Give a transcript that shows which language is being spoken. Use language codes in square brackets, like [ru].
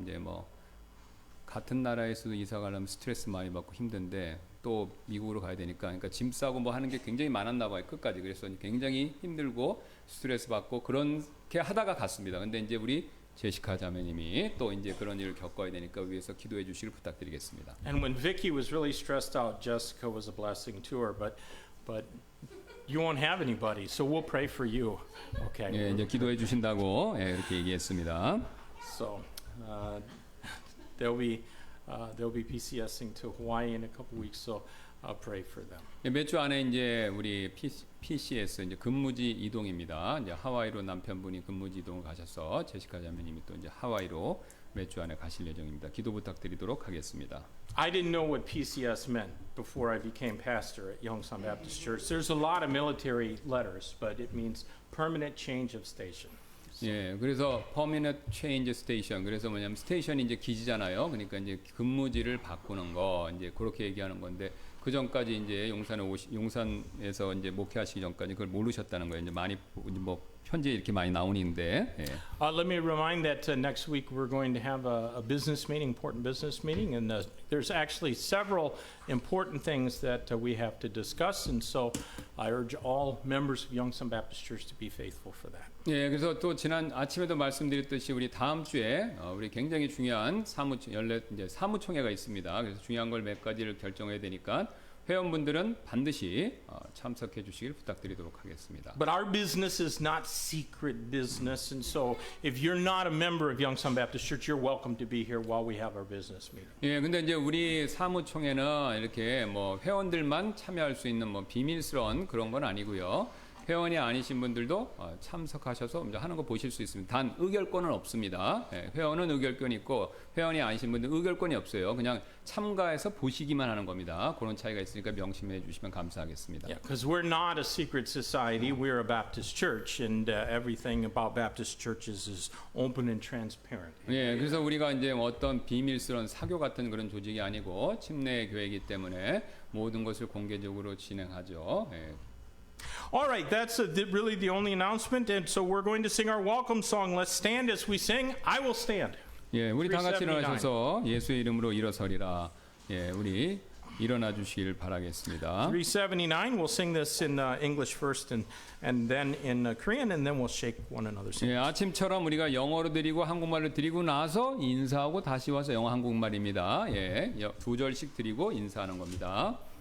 [ko] 이제 뭐 같은 나라에서도 이사 가려면 스트레스 많이 받고 힘든데 또 미국으로 가야 되니까 그러니까 짐 싸고 뭐 하는 게 굉장히 많았나 봐요. 끝까지. 그래서 굉장히 힘들고 스트레스 받고 그렇게 하다가 갔습니다. 근데 이제 우리 제시카 자매님이 또 이제 그런 일을 겪어야 되니까 위해서 기도해 주시길 부탁드리겠습니다. [en] And when Vicky was really stressed out, Jessica was a blessing to her, but you won't have anybody, so we'll pray for you. Okay. [ko] 예, 이제 기도해 주신다고 예, 이렇게 얘기했습니다. [en] So they'll be PCSing to Hawaii in a couple weeks. So I'll pray for them. [ko] 몇 주 안에 이제 우리 PCS 이제 근무지 이동입니다. 이제 하와이로 남편분이 근무지 이동을 가셔서 제시카 자매님이 또 이제 하와이로 몇 주 안에 가실 예정입니다. 기도 부탁드리도록 하겠습니다. [en] I didn't know what PCS meant before I became pastor at Yongsan Baptist Church. There's a lot of military letters, but it means permanent change of station. [ko] 예, 그래서 [en] permanent change station. [ko] 그래서 뭐냐면 스테이션이 이제 기지잖아요. 그러니까 이제 근무지를 바꾸는 거 이제 그렇게 얘기하는 건데 그 전까지 이제 용산에서 이제 목회하시기 전까지 그걸 모르셨다는 거예요. 이제 많이 뭐 현재 이렇게 많이 나오는데. 예. [en] Let me remind that next week we're going to have a business meeting, important business meeting, and there's actually several important things that we have to discuss, and so I urge all members of Yongsan Baptist Church to be faithful for that. [ko] 예, 그래서 또 지난 아침에도 말씀드렸듯이 우리 다음 주에 우리 굉장히 중요한 사무총회가 있습니다. 그래서 중요한 걸 몇 가지를 결정해야 되니까 회원분들은 반드시 참석해 주시길 부탁드리도록 하겠습니다. [en] But our business is not secret business, and so if you're not a member of Yongsan Baptist Church, you're welcome to be here while we have our business meeting. [ko] 예, 근데 이제 우리 사무총회는 이렇게 뭐 회원들만 참여할 수 있는 뭐 비밀스러운 그런 건 아니고요. 회원이 아니신 분들도 참석하셔서 이제 하는 거 보실 수 있습니다. 단 의결권은 없습니다. 예, 회원은 의결권이 있고 회원이 아니신 분들은 의결권이 없어요. 그냥 참가해서 보시기만 하는 겁니다. 그런 차이가 있으니까 명심해 주시면 감사하겠습니다. [en] Yeah, because we're not a secret society. We're a Baptist church, and everything about Baptist churches is open and transparent. [ko] 예, 그래서 우리가 이제 어떤 비밀스러운 사교 같은 그런 조직이 아니고 침례 교회이기 때문에 모든 것을 공개적으로 진행하죠. 예. [en] All right, that's really the only announcement, and so we're going to sing our welcome song. Let's stand as we sing. I will stand. [ko] 예, 우리 다 같이 [en] 379. [ko] 일어나셔서 예수의 이름으로 일어서리라. 예, 우리 일어나 주시길 바라겠습니다. [en] 379. We'll sing this in English first, and then in Korean, and then we'll shake one another's hand. [ko] 예, 아침처럼 우리가 영어로 드리고 한국말로 드리고 나서 인사하고 다시 와서 영어 한국말입니다. 예, 두 절씩 드리고 인사하는 겁니다.